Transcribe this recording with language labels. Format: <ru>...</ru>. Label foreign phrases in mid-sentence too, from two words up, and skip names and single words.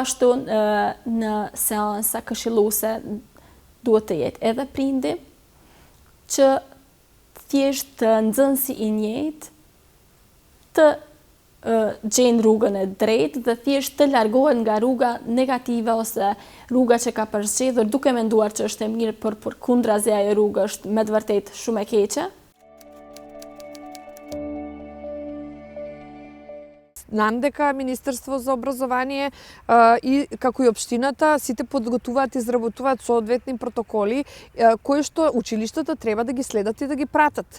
<sq>ashtu në seansa këshilluese duhet të jetë edhe prindi, që thjesht nxënësi i njëjtë të gjenë rrugën e drejtë dhe thjesht të largohet nga rruga negative ose rruga që ka përzgjedhur duke menduar që është e mirë, por përkundrazi ajo rrugë është me të vërtetë shumë e keqe.</sq> <mk>Знам дека Министерство за образование и како и општината сите подготвуваат и изработуваат соодветни протоколи кои што училиштата треба да ги следат и да ги пратат.</mk>